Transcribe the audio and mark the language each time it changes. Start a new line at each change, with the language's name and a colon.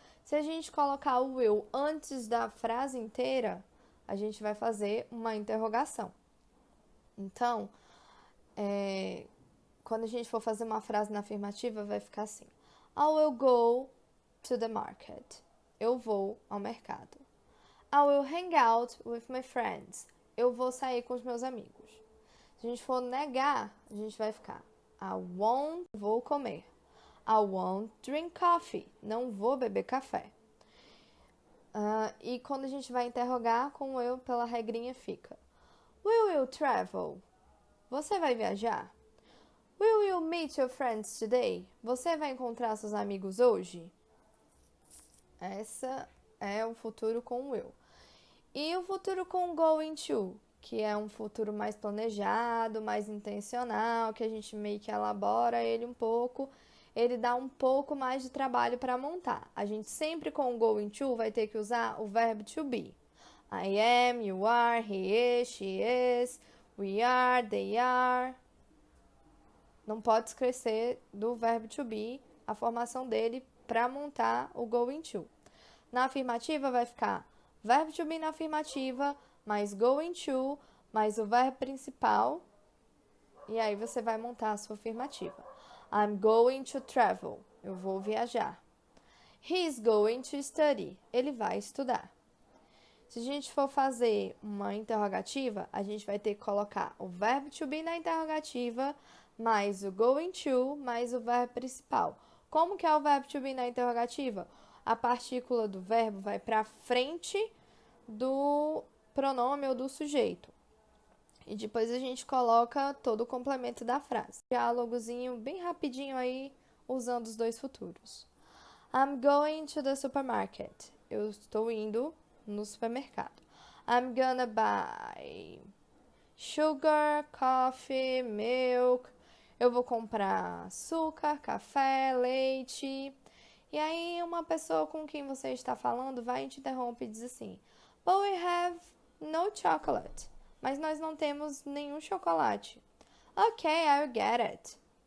Portuguese: Se a gente colocar o will antes da frase inteira, a gente vai fazer uma interrogação. Então, quando a gente for fazer uma frase na afirmativa, vai ficar assim:
English: I will go to the market.
Portuguese: Eu vou ao mercado.
English: I will hang out with my friends.
Portuguese: Eu vou sair com os meus amigos. Se a gente for negar, a gente vai ficar
English: I won't,
Portuguese: vou comer.
English: I won't drink coffee.
Portuguese: Não vou beber café. E quando a gente vai interrogar com o eu, pela regrinha fica
English: Will you travel?
Portuguese: Você vai viajar?
English: Will you meet your friends today?
Portuguese: Você vai encontrar seus amigos hoje? Essa é o futuro com o will. E o futuro com going to, que é um futuro mais planejado, mais intencional, que a gente meio que elabora ele um pouco, ele dá um pouco mais de trabalho para montar. A gente sempre com o going to vai ter que usar o verbo to be.
English: I am, you are, he is, she is, we are, they are.
Portuguese: Não pode esquecer do verbo to be, a formação dele para montar o going to. Na afirmativa vai ficar verbo to be na afirmativa, mais going to, mais o verbo principal. E aí você vai montar a sua afirmativa.
English: I'm going to travel.
Portuguese: Eu vou viajar.
English: He's going to study.
Portuguese: Ele vai estudar. Se a gente for fazer uma interrogativa, a gente vai ter que colocar o verbo to be na interrogativa, mais o going to, mais o verbo principal. Como que é o verbo to be na interrogativa? A partícula do verbo vai para frente do pronome ou do sujeito. E depois a gente coloca todo o complemento da frase. Diálogozinho bem rapidinho aí, usando os dois futuros.
English: I'm going to the supermarket.
Portuguese: Eu estou indo no supermercado.
English: I'm gonna buy sugar, coffee, milk.
Portuguese: Eu vou comprar açúcar, café, leite. E aí uma pessoa com quem você está falando vai e te interrompe e diz assim:
English: But we have no chocolate.
Portuguese: Mas nós não temos nenhum chocolate.
English: Ok, I'll get it.